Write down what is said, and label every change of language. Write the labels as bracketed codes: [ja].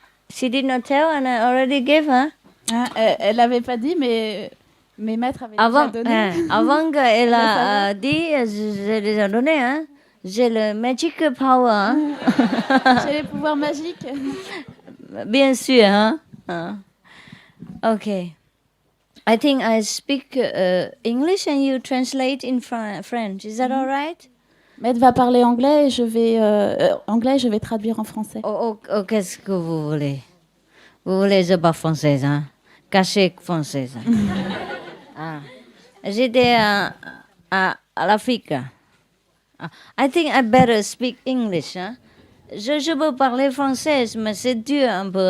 [en] She did not tell and I already gave her. [fr] Elle n'avait pas dit, mais mes maîtres avaient déjà donné. Avant qu'elle a dit, j'ai déjà donné. Hein? J'ai le [en] magic power. [fr] Hein? J'ai les pouvoirs magiques. Bien sûr. Hein? Okay. [en] I think I speak English and you translate in French. Is that all right? [fr] Maître va parler anglais et je vais traduire en français. Qu'est-ce que vous voulez? Vous voulez je parle française, hein? Caché française. J'étais à l'Afrique. [en] I think I better speak English. Hein? [fr] Je peux parler français, mais c'est dur un peu.